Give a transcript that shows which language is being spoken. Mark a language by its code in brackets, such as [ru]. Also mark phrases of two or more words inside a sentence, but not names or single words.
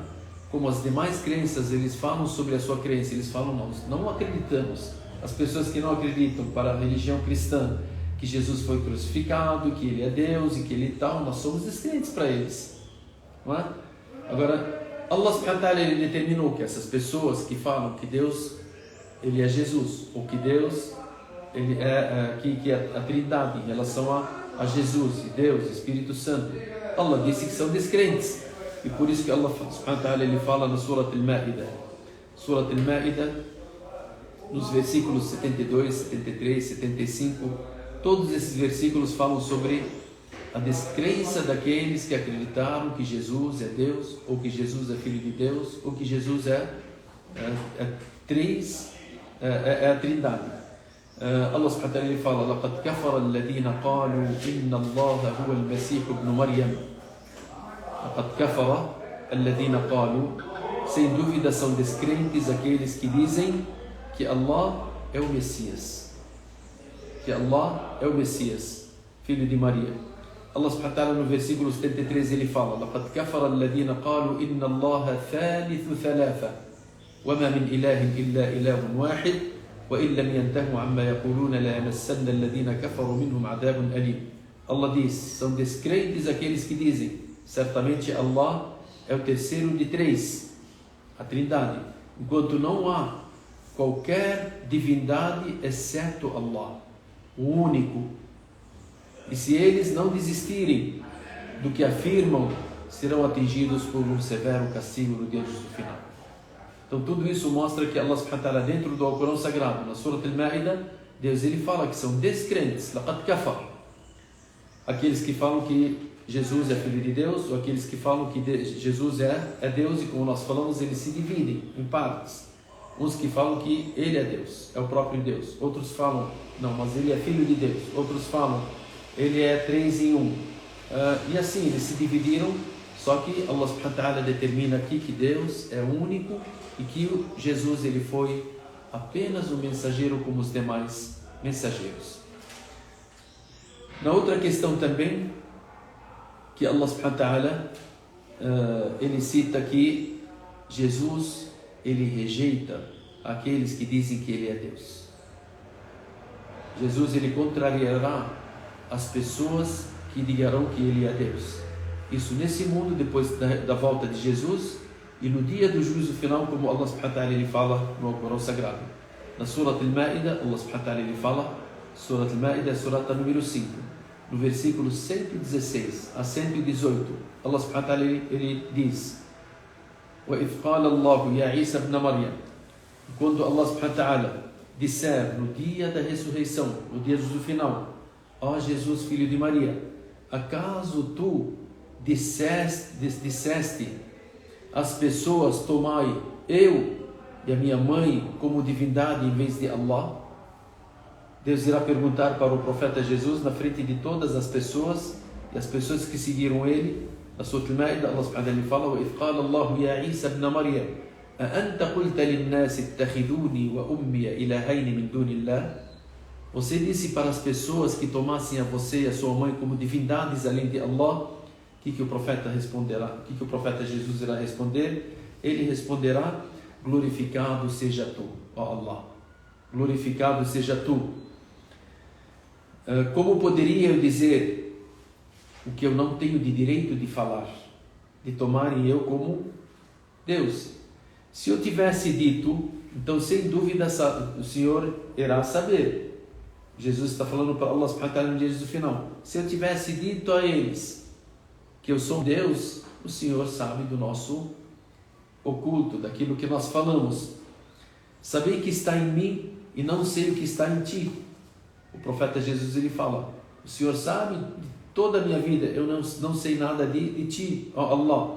[pt] Como as demais crenças, eles falam sobre a sua crença, eles falam: nós não acreditamos. As pessoas que não acreditam para a religião cristã que Jesus foi crucificado, que ele é Deus e que ele tal, nós somos descrentes para eles, não é? Agora, [ar] الله سبحانه وتعالى, [pt] ele determinou que essas pessoas que falam que Deus, ele é Jesus, ou que Deus, ele que é a Trindade em relação a Jesus, e Deus, Espírito Santo, Allah disse que são descrentes. E por isso que [ar] الله سبحانه وتعالى, [pt] ele fala na Surat Al-Ma'idah. Surat Al-Ma'idah, nos versículos 72, 73, 75, todos esses versículos falam sobre a descrença daqueles que acreditaram que Jesus é Deus, ou que Jesus é Filho de Deus, ou que Jesus é a Trindade. [ar] الله سبحانه وتعالى, [pt] ele fala: [ar] لَقَدْ كَفَرَ الَّذِينَ قَالُوا إِنَّ اللَّهَ هُوَ الْمَسِيحُ ابْنُ مَرْيَمَ. لَقَدْ كَفَرَ الَّذِينَ قَالُوا, [pt] sem dúvida são descrentes aqueles que dizem que Allah é o Messias, que Allah é o Messias, filho de Maria. [ar] الله سبحانه وتعالى, [pt] no versículo 73, ele fala: [ar] لَقَدْ كَفَرَ الَّذِينَ قَالُوا إِنَّ اللَّهَ ثَالِثُ ثَلَاثَةٍ وَمَا مِنْ إِلَهٍ إِلَّا إِلَهٌ وَاحِدٌ وَإِنْ لَمْ يَنْتَهُوا عَمَّا يَقُولُونَ لَيَمَسَّنَّ الَّذِينَ كَفَرُوا مِنْهُمْ عَذَابٌ أَلِيمٌ. [pt] Allah diz: são descrentes aqueles que dizem: certamente Allah é o terceiro de três, a Trindade, enquanto não há qualquer divindade exceto Allah, o único. E se eles não desistirem do que afirmam, serão atingidos por um severo castigo no dia do final. Então tudo isso mostra que [ar] الله سبحانه وتعالى, [pt] dentro do Alcorão Sagrado, na Surat Al-Ma'idah, Deus ele fala que são descrentes, [ar] لقد كفر, [pt] aqueles que falam que Jesus é filho de Deus, ou aqueles que falam que Jesus é Deus, e como nós falamos, eles se dividem em partes. Uns que falam que ele é Deus, é o próprio Deus. Outros falam: não, mas ele é filho de Deus. Outros falam: ele é 3 em 1. E assim, eles se dividiram. Só que [ar] الله سبحانه وتعالى [pt] determina aqui que Deus é único e que Jesus ele foi apenas um mensageiro como os demais mensageiros. Na outra questão também, que [ar] الله سبحانه وتعالى [pt] ele cita que Jesus ele rejeita aqueles que dizem que ele é Deus. Jesus ele contrariará as pessoas que dirão que ele é Deus. Isso nesse mundo, depois da volta de Jesus, e no dia do juízo final, como [ar] الله سبحانه وتعالى [pt] ele fala no Alcorão Sagrado. Na Surat Al-Ma'idah, [ar] الله سبحانه وتعالى [pt] ele fala, Surat Al-Ma'idah, surata número 5, no versículo 116 a 118, [ar] الله سبحانه وتعالى [pt] ele diz: [ar] وَإِذْ قَالَ اللَّهُ يَا عِيسَى ابْنَ مَرْيَمَ [pt] Quando [ar] الله سبحانه وتعالى [pt] disser no dia da ressurreição, no dia do final, ó Jesus, filho de Maria, acaso tu disseste às pessoas, tomai eu e a minha mãe como divindade em vez de Allah? Deus irá perguntar para o profeta Jesus na frente de todas as pessoas e as pessoas que seguiram ele. [ar] Na Surah Al-Ma'idah, الله سبحانه وتعالى fala: وَإِذْ قَالَ اللَّهُ يَا عِيسَى ابْنَ مَرْيَمَ أَأَنْتَ قُلْتَ لِلنَّاسِ اتَّخِذُونِي وَأُمِّيَ إِلَهَيْنِ مِنْ دُونِ اللَّهِ. [pt] Você disse para as pessoas que tomassem a você e a sua mãe como divindades além de Allah. O que o profeta responderá? O que o profeta Jesus irá responder? Ele responderá: glorificado seja tu, ó Allah. Glorificado seja tu. Como poderia eu dizer o que eu não tenho de direito de falar, de tomarem eu como Deus? Se eu tivesse dito, então sem dúvida o Senhor irá saber. Jesus está falando para [ar] الله سبحانه وتعالى [pt] no dia do final. Se eu tivesse dito a eles que eu sou Deus, o Senhor sabe do nosso oculto, daquilo que nós falamos. Sabei que está em mim e não sei o que está em ti. O profeta Jesus ele fala: o Senhor sabe de toda a minha vida, eu não sei nada de ti, ó Allah.